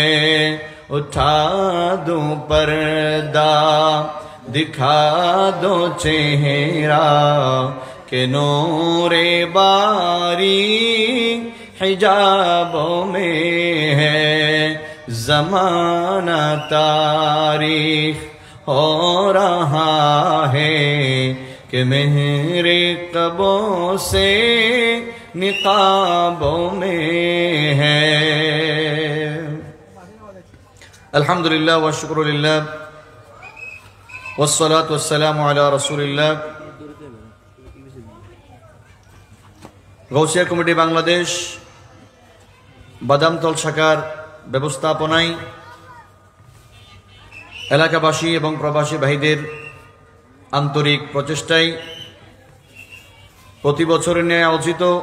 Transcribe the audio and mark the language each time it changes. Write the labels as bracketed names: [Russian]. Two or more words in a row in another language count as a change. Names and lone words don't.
[Urdu] اٹھا دو پردہ دکھا دو چہرہ، کہ نور باری حجابوں میں ہے زمانہ تاریخ ہو رہا ہے، کہ میرے قبوں سے نقابوں میں ہے. [Arabic] الحمدللہ والشکر للہ والصلاة والسلام علی رسول اللہ. [Bangla] গৌসিয়া কমিটি বাংলাদেশ বাদামতল শাখার ব্যবস্থাপনায় এলাকাবাসী এবং প্রবাসী ভাইদের আন্তরিক প্রচেষ্টায় প্রতি বছরের ন্যায় আয়োজিত